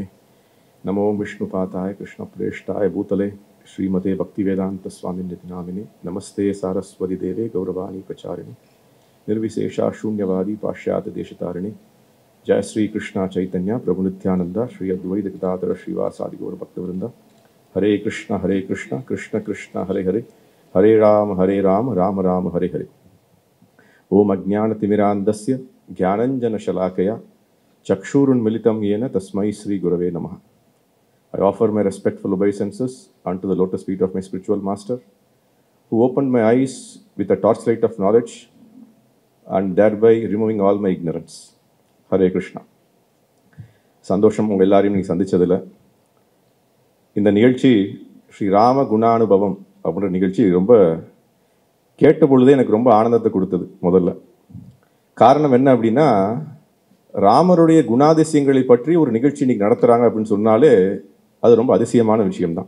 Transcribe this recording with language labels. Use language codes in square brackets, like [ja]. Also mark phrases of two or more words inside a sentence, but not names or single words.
[sa] नमो विष्णुपाताय कृष्णप्रेष्ठाय भूतले श्रीमते भक्ति वेदांत स्वामिनिधि नामिने। नमस्ते सारस्वती देवे गौरवाणी प्रचारिणे निर्विशेषा शून्यवादी पाश्चात्य देशतारिणे। जय श्री कृष्ण चैतन्य प्रभु नित्यानंद श्री अद्वैत गदाधर श्रीवासादि गौर भक्तवृंद। हरे कृष्ण कृष्ण कृष्ण हरे हरे, हरे राम राम राम हरे हरे। ओम अज्ञानतिमिरान्धस्य ज्ञानञ्जनशलाकया चक्षुरुन्मिलितं येन तस्मै श्री गुरवे नमः। [en] I offer my respectful obeisances unto the lotus feet of my spiritual master, who opened my eyes with a torchlight of knowledge and thereby removing all my ignorance. [sa] Hare Krishna. [ta] சந்தோஷம் உங்கள் எல்லாரையும் நீங்கள் சந்திச்சதில். இந்த நிகழ்ச்சி ஸ்ரீராம குணானுபவம் அப்படின்ற நிகழ்ச்சி ரொம்ப கேட்ட பொழுதே எனக்கு ரொம்ப ஆனந்தத்தை கொடுத்தது. முதல்ல காரணம் என்ன அப்படின்னா, ராமருடைய குணாதிசயங்களை பற்றி ஒரு நிகழ்ச்சி இன்னைக்கு நடத்துகிறாங்க அப்படின்னு சொன்னாலே அது ரொம்ப அதிசயமான விஷயம்தான்.